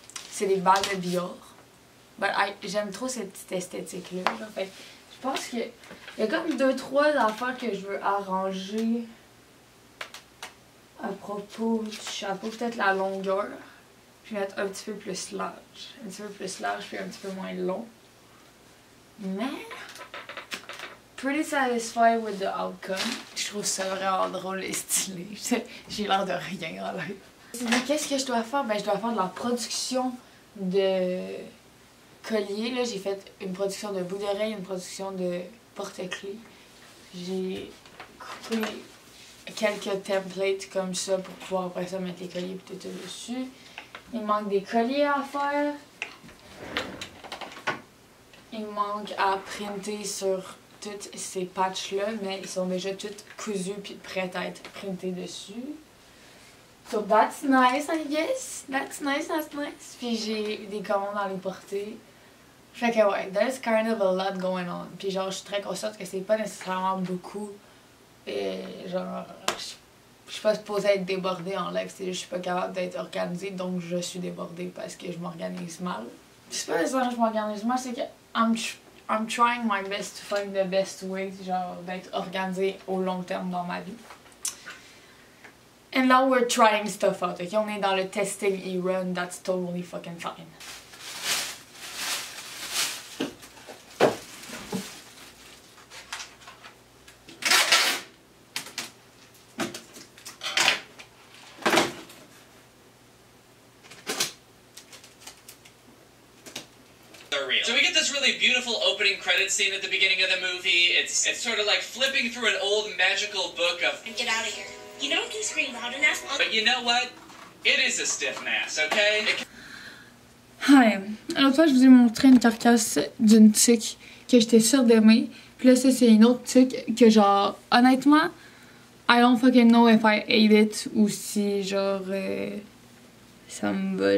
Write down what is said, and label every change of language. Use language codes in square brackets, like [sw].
[fr] C'est des balles de billard. J'aime trop cette petite esthétique-là. Fait je pense que il y a comme 2-3 affaires que je veux arranger à propos du chapeau. Peut-être la longueur. Je vais mettre un petit peu plus large. Un petit peu plus large puis un petit peu moins long. [en] Mais pretty satisfied with the outcome. [fr] Je trouve ça vraiment drôle et stylé. J'ai l'air de rien en live. Qu'est-ce que je dois faire? Ben je dois faire de la production de collier, là, j'ai fait une production de boucles d'oreilles, une production de porte-clés. J'ai coupé quelques templates comme ça pour pouvoir après ça mettre les colliers et tout ça dessus. Il manque des colliers à faire. Il manque à printer sur toutes ces patchs-là, mais ils sont déjà toutes cousus puis prêts à être printés dessus. [en] So that's nice, I guess. That's nice. [fr] Puis j'ai des commandes à les porter. Fait que ouais, [en] there's kind of a lot going on. [fr] Puis genre, je suis très consciente que c'est pas nécessairement beaucoup. Et genre, je suis pas supposée être débordée en live, c'est juste je suis pas capable d'être organisée, donc je suis débordée parce que je m'organise mal. C'est pas nécessairement que je m'organise mal, c'est que [en] I'm trying my best to find the best way, [fr] genre, d'être organisée au long terme dans ma vie. [en] And now we're trying stuff out, ok? [fr] On est dans le testing era, [en] and that's totally fucking fine. So we get this really beautiful opening credit scene at the beginning of the movie. It's sort of like flipping through an old magical book of... Get out of here. You don't can scream loud enough. But you know what? It is a stiff mass, okay? Hi. [fr] L'autre fois, je vous ai montré une carcasse d'une tique que j'étais sûre d'aimer. Puis là, ça, c'est une autre tique que genre, honnêtement, [en] I don't fucking know if I ate it [fr] ou si genre... ça me va.